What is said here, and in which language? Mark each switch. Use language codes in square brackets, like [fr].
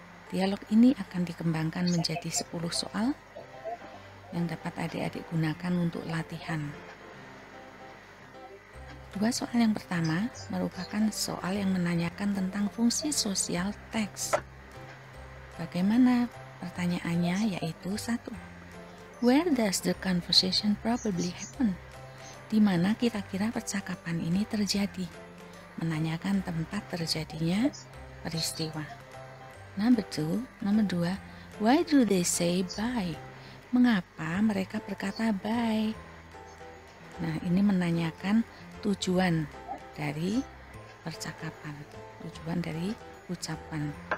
[id] Dialog ini akan dikembangkan menjadi 10 soal yang dapat adik-adik gunakan untuk latihan. 2 soal yang pertama merupakan soal yang menanyakan tentang fungsi sosial teks. Bagaimana pertanyaannya? Yaitu 1. [en] Where does the conversation probably happen? [id] Di mana kira-kira percakapan ini terjadi? Menanyakan tempat terjadinya peristiwa. Nomor 2, [en] why do they say bye? [id] Mengapa mereka berkata bye? Nah, ini menanyakan tujuan dari percakapan, tujuan dari ucapan.